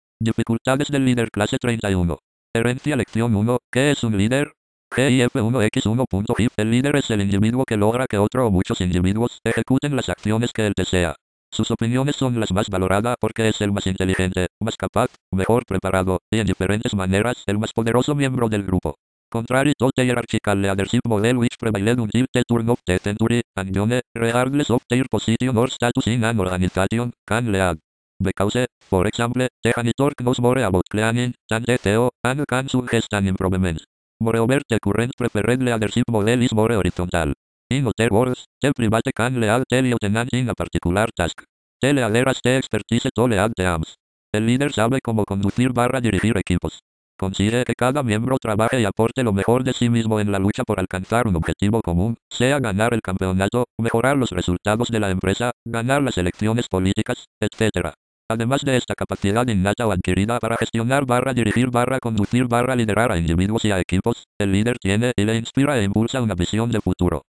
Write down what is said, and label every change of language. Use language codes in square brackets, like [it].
[es] Dificultades del líder. Clase 31. Herencia. Lección 1. ¿Qué es un líder? GIF1X1.GIF. El líder es el individuo que logra que otro o muchos individuos ejecuten las acciones que él desea. Sus opiniones son las más valoradas porque es el más inteligente, más capaz, mejor preparado, y en diferentes maneras el más poderoso miembro del grupo. [en] Contrary to the hierarchical leadership model which prevailed until the turn of the century, and done, regardless of their position or status in an organization, can lead. Because, for example, the janitor knows more about cleaning than the CEO, and can suggest an improvement. Moreover, the current preferred leadership model is more horizontal. In other words, the private can lead the lieutenant in a particular task. The leader has the expertise to lead the AMS. [es] El líder sabe cómo conducir barra dirigir equipos. Consigue que cada miembro trabaje y aporte lo mejor de sí mismo en la lucha por alcanzar un objetivo común, sea ganar el campeonato, mejorar los resultados de la empresa, ganar las elecciones políticas, etc. Además de esta capacidad innata o adquirida para gestionar barra dirigir barra conducir barra liderar a individuos y a equipos, el líder tiene y le inspira e impulsa una visión de futuro.